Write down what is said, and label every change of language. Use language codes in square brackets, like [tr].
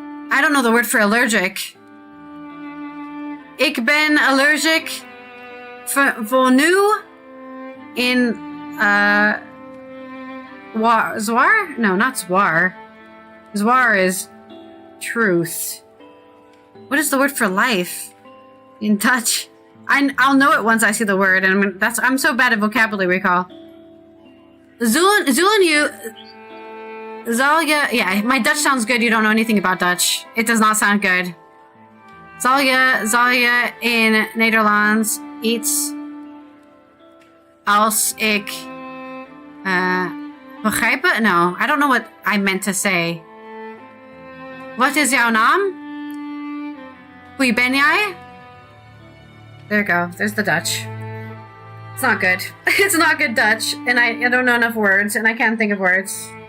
[en] I don't know the word for allergic. [nl] Ik ben allergic voor nu in Zwar? [en] No, not Zwar. Zwar is truth. What is the word for life in Dutch? I'll know it once I see the word, and I'm so bad at vocabulary recall. Zullen you... Yeah, my Dutch sounds good. You don't know anything about Dutch. It does not sound good. [nl] Zal je in Nederlands iets als ik begrijpen? [en] No, I don't know what I meant to say. [nl] Wat is jouw naam? Wie ben jij? [en] There you go. There's the Dutch. It's not good. It's not good Dutch, and I don't know enough words, and I can't think of words.